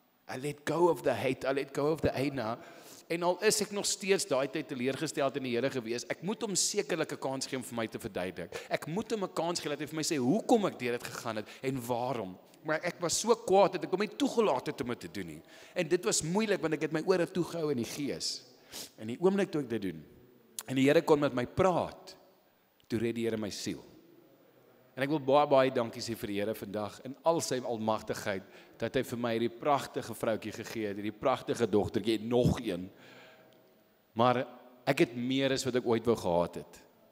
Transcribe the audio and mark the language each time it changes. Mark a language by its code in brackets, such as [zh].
[en] I let go of the hate, I let go of the anger. [af] En al is ek nog steeds daai tyd teleurgesteld in die Here gewees, ek moet hom sekerlik 'n kans gee om vir my te verduidelik. Ek moet hom 'n kans gee dat hy vir my sê, hoekom ek deur dit gegaan het en waarom. Maar ek was so kwaad dat ek hom nie toegelaat het om dit te doen nie. En dit was moeilik want ek het my ore toegehou in die gees. En die oomblik toe ek dit doen, en die Here kon met my praat, toe red die Here my siel. En ek wil baie dankie sê vir die Here vandag in al sy almagtigheid dat hy vir my hierdie pragtige vroutjie gegee het, hierdie pragtige dogtertjie en nog een. Maar ek het meer as wat ek ooit wou gehad het.